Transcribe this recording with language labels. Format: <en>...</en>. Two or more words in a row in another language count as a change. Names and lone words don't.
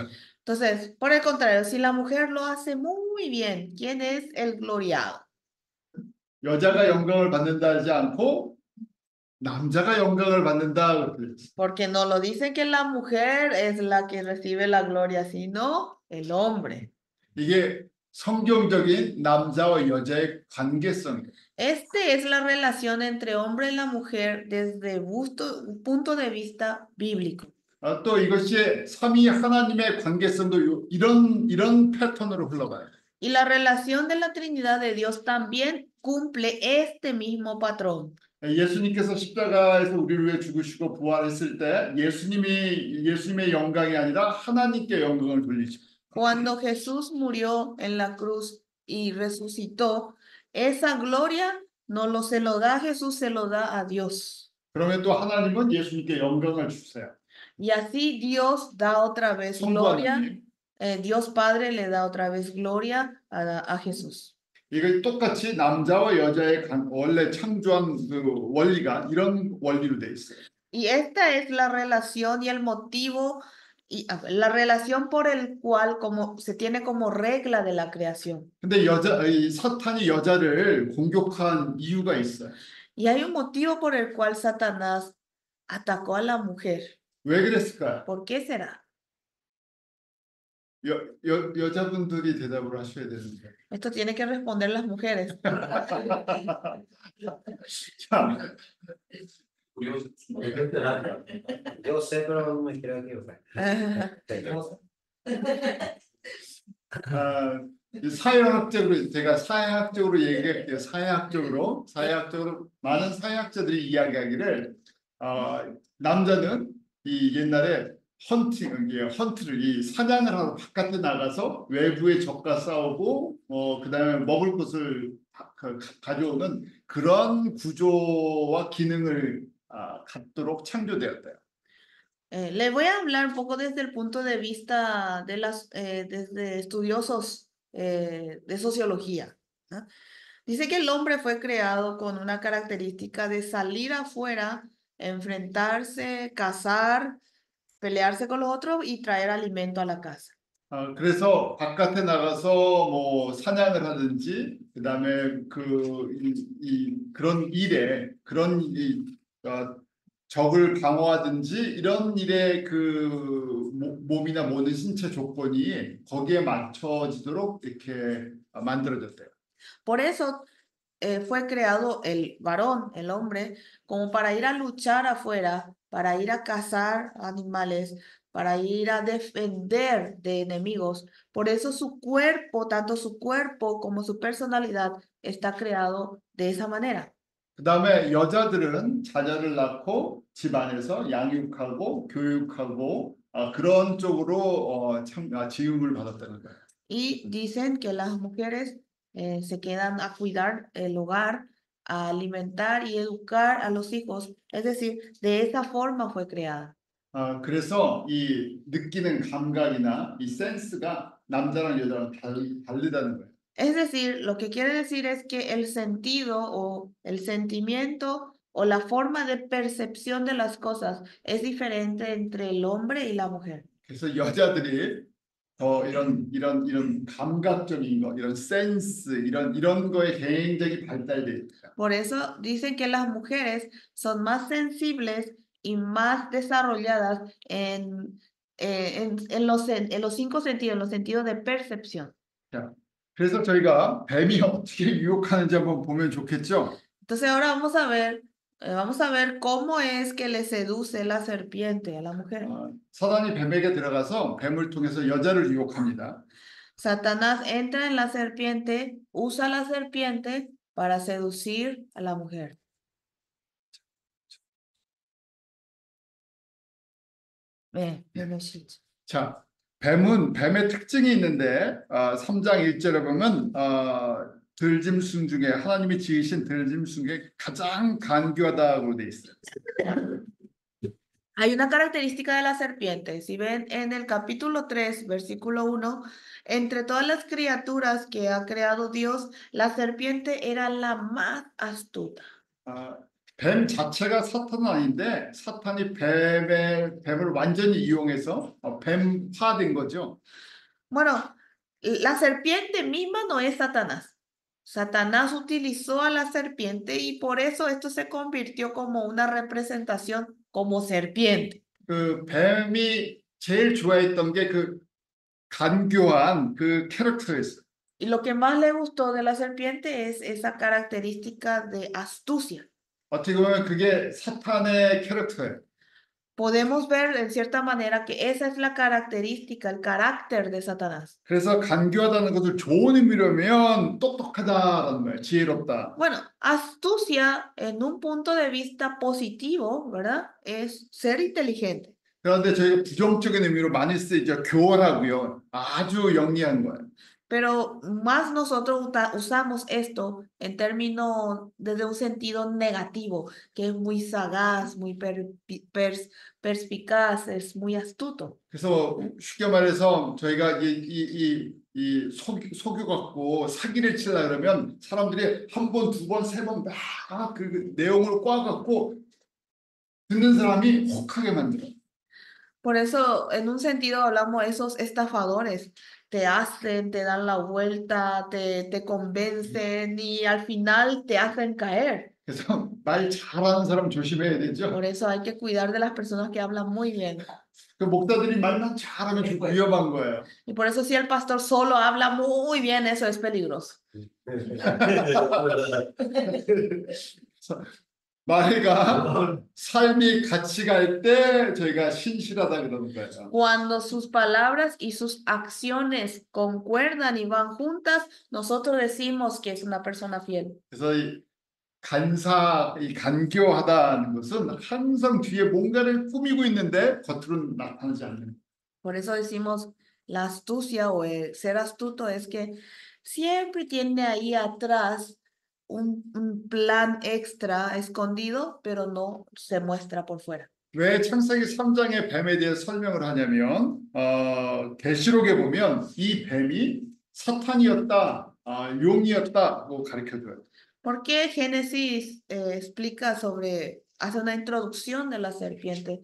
<es>Entonces, por el contrario, si la mujer lo hace muy bien, ¿quién es el gloriado?</es> <ko>여자가 영광을 받는다 하지 않고 남자가 영광을 받는다 그랬어요.</ko> <es>Porque no lo dicen que la mujer es la que recibe la gloria, sino el hombre.</es> <ko>이게 성경적인 남자와 여자의 관계성이에요.</ko> <es>Este es la relación entre hombre y la mujer desde punto de vista bíblico.</es> <ko>또 이것이 삼위 하나님의 관계성도 이런 패턴으로 흘러가요.</ko> <es>Y la relación de la Trinidad de Dios también cumple este mismo patrón.</es> <ko>예수님께서 십자가에서 우리를 위해 죽으시고 부활했을 때 예수님의 영광이 아니라 하나님께 영광을 돌리죠.</ko> <es>Cuando Jesús murió en la cruz y resucitó, esa gloria no se lo da a Jesús, se lo da a Dios.</es> <ko>그러면 또 하나님은 예수님께 영광을 주세요.</ko> <es>Y así Dios da otra vez 성부 gloria, 하나님. Dios Padre le da otra vez gloria a Jesús.</es> <ko>이거 똑같이 남자와 여자의 원래 창조한 그 원리가 이런 원리로 돼 있어요.</ko> <es>Y esta es la relación y el motivo, y la relación por el cual se tiene como regla de la creación.</es> <ko>근데 이 사탄이 여자를 공격한 이유가 있어요.</ko> <es>Y hay un motivo por el cual Satanás atacó a la mujer.</es> <ko>왜 그랬을까요?</ko> <es>¿Por qué será?</es> <ko>여자분들이 대답을 하셔야 되는데.</ko> <es>Esto tiene que responder las mujeres.</es> <ko>자,</ko> <es>Yo sé, pero no me quiero equivocar.</es> <ko>이 사회학적으로 제가 사회학적으로 얘기할게요. 사회학적으로 많은 사회학자들이 이야기하기를 남자는 이 옛날에 헌트를 이 사냥을 하러 바깥에 나가서 외부의 적과 싸우고 그다음에 먹을 것을 가져오는 그런 구조와 기능을 갖도록 창조되었대요.</ko> <es>Le voy a hablar un poco desde el punto de vista de desde estudiosos de sociología, ¿no? Dice que el hombre fue creado con una característica de salir afuera, enfrentarse, cazar, pelearse con los otros y traer alimento a la casa.</es> <ko>그래서 바깥에 나가서 뭐 사냥을 하든지 그다음에 그런 일에 적을 방어하든지 이런 일에 그 몸이나 모든 신체 조건이 거기에 맞춰지도록 이렇게 만들어졌대요.</ko> <es>Por eso fue creado el varón, el hombre, como para ir a luchar afuera, para ir a cazar animales, para ir a defender de enemigos. Por eso su cuerpo, tanto su cuerpo como su personalidad, está creado de esa manera.</es> <ko>그다음에 여자들은 자녀를 낳고 집안에서 양육하고 교육하고 그런 쪽으로 지음을 받았다는 거예요.</ko> <es>Y dicen que las mujeres se quedan a cuidar el hogar, a alimentar y educar a los hijos. Es decir, de esa forma fue creada.</es> <ko>그래서 이 느끼는 감각이나 이 센스가 남자랑 여자랑 다르다는 거예요.</ko> <es>Es decir, lo que quiere decir es que el sentido o el sentimiento o la forma de percepción de las cosas es diferente entre el hombre y la mujer.</es> <ko>그래서 여자들이 더 이런 감각적인 거, 이런 센스, 이런 거에 굉장히 발달돼 있다.</ko> <es>Por eso dicen que las mujeres son más sensibles y más desarrolladas en los cinco sentidos, en los sentidos de percepción.</es> <ko>자, 그래서 저희가 뱀이 어떻게 유혹하는지 한번 보면 좋겠죠?</ko> <es>Entonces ahora vamos a ver cómo es que le seduce la serpiente a la mujer.</es> <ko>사단이 뱀에게 들어가서 뱀을 통해서 여자를 유혹합니다.</ko> <es>Satanás entra en la serpiente, usa la serpiente para seducir a la mujer.</es> <ko>자, 뱀의 특징이 있는데 3장 1절에 보면 들짐승 중에 하나님이 지으신 들짐승 중에 가장 간교하다고 돼 있어요.</ko> <es>Hay una característica de la serpiente. Si ven en el capítulo 3, versículo 1, entre todas las criaturas que ha creado Dios, la serpiente era la más astuta.</es> <ko>뱀 자체가 사탄은 아닌데 사탄이 뱀을 완전히 이용해서 뱀화된 거죠.</ko> <es>Bueno, la serpiente misma no es Satanás. Satanás utilizó a la serpiente y por eso esto se convirtió como una representación como serpiente.</es> <ko>그 뱀이 제일 좋아했던 게 그 간교한 그 캐릭터였어요.</ko> <es>Y lo que más le gustó de la serpiente es esa característica de astucia.</es> <ko>어떻게 보면 그게 사탄의 캐릭터예요.</ko> <es>Podemos ver en cierta manera que esa es la característica, el carácter de Satanás.</es> <ko>그래서 간교하다는 것을 좋은 의미로면 똑똑하다라는 거예요. 지혜롭다.</ko> <es>Bueno, astucia en un punto de vista positivo, ¿verdad? Es ser inteligente.</es> <ko>그런데 저희가 부정적인 의미로 많이 쓰이죠. 교활하고요. 아주 영리한 거예요.</ko> <es>Pero más nosotros usamos esto en términos desde un sentido negativo, que es muy sagaz, muy perspicaz, es muy astuto.</es> <ko>그래서 쉽게 말해서 저희가 속여 갖고 사기를 치려 그러면 사람들이 한 번, 두 번, 세 번 막 그 내용을 꽈 갖고 듣는 사람이 혹하게 만들어.</ko> <es>Por eso, en un sentido, hablamos de esos estafadores. Te hacen, te dan la vuelta, te convencen y al final te hacen caer.</es> <ko>그래서 말 잘하는 사람 조심해야 되죠.</ko> <es>Por eso hay que cuidar de las personas que hablan muy bien.</es> <ko>그 목사들이 말만 잘하면 좀 위험한 거예요.</ko> <es>Y por eso si el pastor solo habla muy bien, eso es peligroso.</es> <ko>말과 삶이 같이 갈 때 저희가 신실하다 그러는 거예요.</ko> <es>Cuando sus palabras y sus acciones concuerdan y van juntas, nosotros decimos que es una persona fiel.</es> <ko>그래서 이 간교하다는 것은 항상 뒤에 뭔가를 꾸미고 있는데 겉으로는 나타나지 않는.</ko> <es>Por eso decimos la astucia o el ser astuto es que siempre tiene ahí atrás un plan extra escondido, pero no se muestra por fuera.</es> <ko>왜 창세기 3장의 뱀에 대해 설명을 하냐면 계시록에 보면 이 뱀이 사탄이었다, 용이었다고 가르쳐줘요.</ko> <es>¿Por qué Génesis explica hace una introducción de la serpiente?</es>